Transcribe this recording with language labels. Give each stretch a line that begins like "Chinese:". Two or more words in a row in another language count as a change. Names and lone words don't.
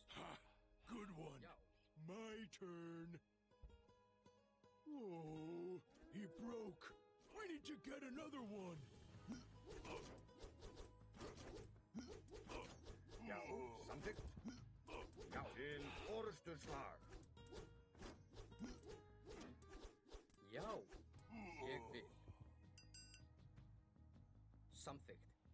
English: Good one.
Icelandic: Já.
English: My turn. Oh, he broke. We need to get another one.
Icelandic: Já, samþykkt. Já, til orðsturslag. Já. Ég vil. Samþykkt.